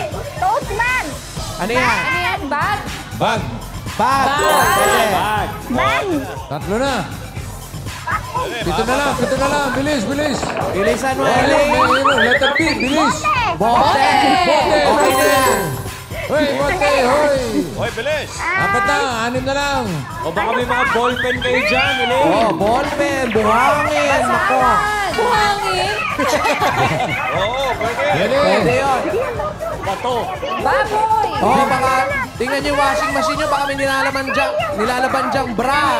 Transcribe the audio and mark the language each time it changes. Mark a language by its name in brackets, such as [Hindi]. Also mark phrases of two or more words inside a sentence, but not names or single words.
[English] Toast bag! [Filipino] Ano yan? Ano yan? Bag? Bag. Bag. Pwede. Bag. Bag! Tatlo na. Pito na lang. Bilis. Bilisan mo, Ayun, Elaine. [English] letter B, [Filipino] bilis. Bote. Bote. Okay na yan. Hoy, bote, hoy. Hoy, bilis. 6 na lang. O baka may mga ballpen kayo dyan, Elaine. Oh, ballpen, buhangin. Nako. Buhangin. Oo, pwede. Pwede yun. Baboy. Oh, baka tingnan niyo yung [English] washing machine [Filipino] niyo. Baka may nilalaban diyang bra.